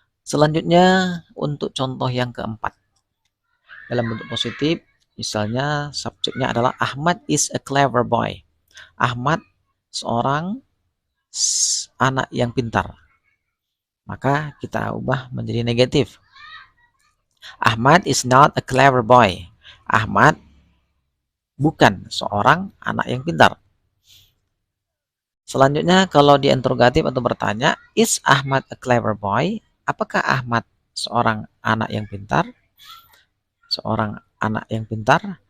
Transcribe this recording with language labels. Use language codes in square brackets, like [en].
[id] Selanjutnya untuk contoh yang keempat. Dalam bentuk positif, misalnya subjeknya adalah [en] Ahmad is a clever boy. [id] Ahmad seorang anak yang pintar. Maka kita ubah menjadi negatif. [en] Ahmad is not a clever boy. [id] Ahmad bukan seorang anak yang pintar. Selanjutnya kalau diinterrogatif atau bertanya, [en] is Ahmad a clever boy? [id] Apakah Ahmad seorang anak yang pintar? Seorang anak yang pintar?